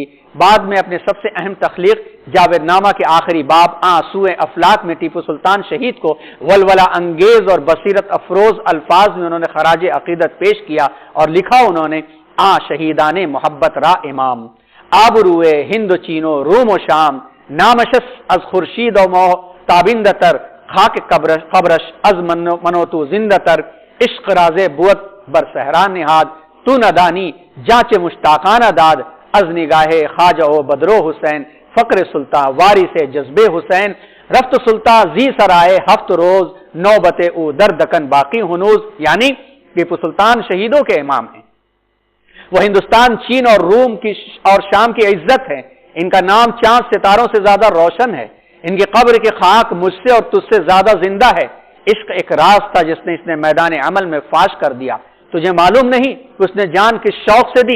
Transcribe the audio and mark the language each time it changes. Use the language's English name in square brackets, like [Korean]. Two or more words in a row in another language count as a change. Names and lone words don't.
[Urdu] بعد میں اپنے سب سے اہم تخلیق جاوید نامہ کے آخری باب آنسوئے افلاک میں ٹیپو سلطان شہید کو ولولہ انگیز اور بصیرت افروز الفاظ میں انہوں نے خراج عقیدت پیش کیا اور لکھا انہوں نے [Persian] شہیدان محبت را امام آبروئے ہند و چین و روم و شام نامشس از خورشید و موہ تابندتر خاک قبرش از منوتو زندتر عشق راز بوت بر صحرا نہاد تو ندانی جانچ مشتاقان داد از نگاہ خواجہ و بدرو حسین فقر سلطان وارث جذبے حسین رفت سلطان زی سرائے ہفت روز نوبت او در دکن باقی ہنوز، [Urdu] یعنی ٹیپو سلطان شہیدوں کے امام ہیں۔ وہ ہندوستان، چین اور روم کی اور شام کی عزت ہے۔ ان کا نام چاند ستاروں سے زیادہ روشن ہے۔ ان کی قبر کی خاک مجھ سے اور تجھ سے زیادہ زندہ ہے۔ عشق ایک راز تھا جس نے اس نے میدان عمل میں فاش کر دیا، تجھے معلوم نہیں کہ اس نے جان کس شوق سے دی۔